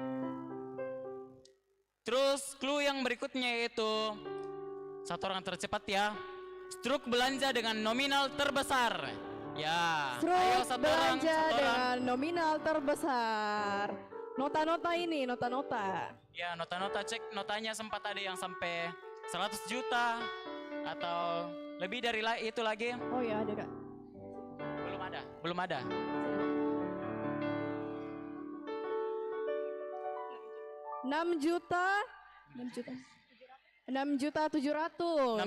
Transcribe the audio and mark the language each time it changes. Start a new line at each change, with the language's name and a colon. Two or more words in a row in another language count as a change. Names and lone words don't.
Indonesian: Terus clue yang berikutnya yaitu satu orang tercepat ya. Struk belanja dengan nominal terbesar. Ya. Ayo Struk satu orang. belanja dengan nominal terbesar. Nota-nota ini, nota-nota. Ya, nota-nota, cek notanya sempat ada yang sampai 100 juta atau lebih dari itu lagi. Oh ya, ada kak. Belum ada. 6.700.000.